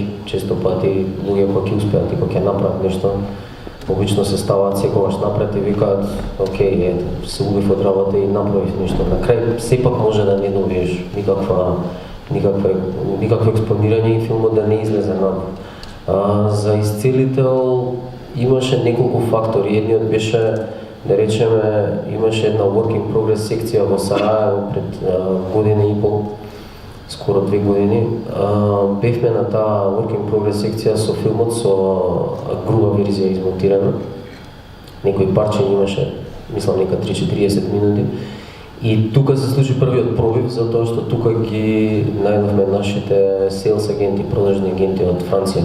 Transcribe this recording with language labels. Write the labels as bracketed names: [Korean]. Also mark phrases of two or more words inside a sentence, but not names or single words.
[Macedonian] Често пати луѓе кои ќе успеат и кои ќе направат нешто, обично се ставаат секогаш напред и викаат, окей, ето, се убив од работа и направив нешто. На крај сепак може да не добиеш никакво експонирање и филмот да не излезе надвор. За исцелител имаше неколку фактори. Едниот беше, да речеме, имаше една [English] work in progress [Macedonian] секција во Сараево пред година и пол, скоро 2 години. Бевме на таа [English] work in progress [Macedonian] секција со филмот со груба верзија измонтирана. Некои парче имаше, мислам нека 3-40 минути. И тука се случи првиот пробив, затоа што тука ги најдовме нашите sales агенти, продажни агенти од Франција.